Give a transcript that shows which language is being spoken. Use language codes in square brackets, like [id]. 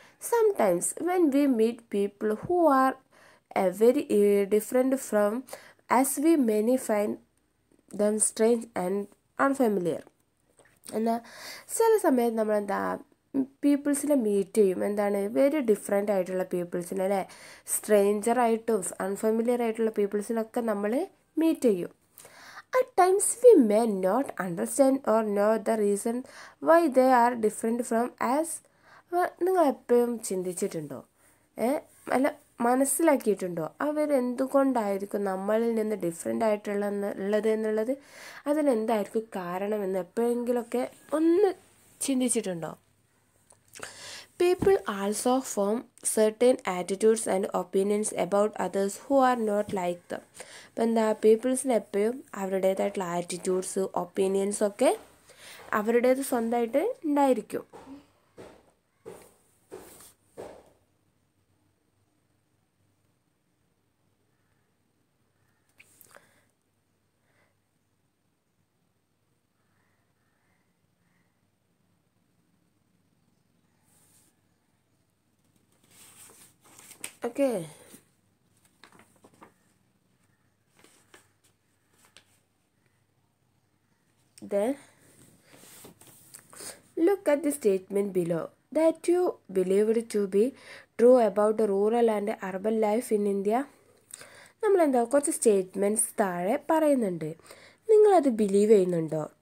[en] Sometimes when we meet people who are very different from us we many find them strange and unfamiliar. [ml] എന്നാൽ ചില സമയത്ത് നമ്മളെന്താ പീപ്പിൾസിനെ meet ചെയ്യും. എന്താണ് വെരി ഡിഫറെൻ്റ് ആയിട്ടുള്ള പീപ്പിൾസിനെ അല്ലേ, സ്ട്രേഞ്ചറായിട്ടും അൺഫെമിലിയർ ആയിട്ടുള്ള പീപ്പിൾസിനൊക്കെ നമ്മൾ മീറ്റ് ചെയ്യും. [en] At times we may not understand or know the reason why they are different from us. [ml] നിങ്ങൾ എപ്പോഴും ചിന്തിച്ചിട്ടുണ്ടോ? അല്ല മനസ്സിലാക്കിയിട്ടുണ്ടോ അവരെന്തുകൊണ്ടായിരിക്കും നമ്മളിൽ നിന്ന് ഡിഫറെൻ്റ് ആയിട്ടുള്ളത് എന്നുള്ളത്? അതിനെന്തായിരിക്കും കാരണമെന്ന് എപ്പോഴെങ്കിലുമൊക്കെ ഒന്ന് ചിന്തിച്ചിട്ടുണ്ടോ? [en] People also form certain attitudes and opinions about others who are not like them. [ml] അപ്പോൾ എന്താ പീപ്പിൾസിന് എപ്പോഴും അവരുടേതായിട്ടുള്ള ആറ്റിറ്റ്യൂഡ്സ് ഒപ്പീനിയൻസൊക്കെ അവരുടേത് സ്വന്തമായിട്ട് ഉണ്ടായിരിക്കും. Okay. [en] Then look at the statement below that you believed to be true about the rural and urban life in India. [ml] നമ്മളെന്താ കുറച്ച് statements താഴെ പറയുന്നുണ്ട്. നിങ്ങളത് ബിലീവ് ചെയ്യുന്നുണ്ടോ?